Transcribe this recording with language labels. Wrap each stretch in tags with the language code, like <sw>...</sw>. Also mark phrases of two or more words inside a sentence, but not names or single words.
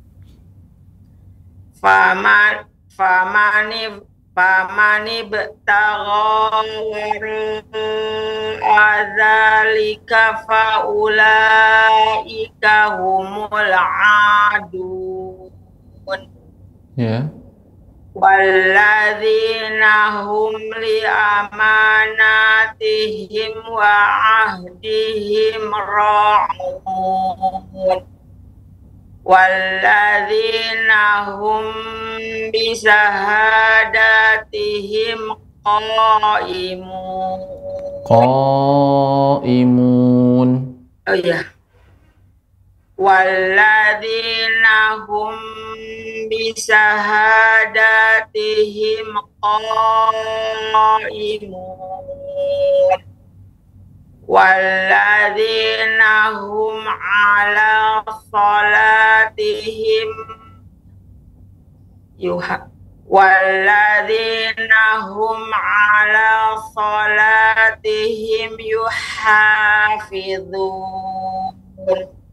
<ar>فمن ابتغى وراء ذلك فأولئك هم العادون. Ya. والذين هم لأماناتهم وعهدهم راعون. والذين هم بشهاداتهم qaimun.</ar> <id>Oh iya.</id> <ar>والذين هم بشهاداتهم قائمون. والذين هم على صلاتهم يحافظون.</ar>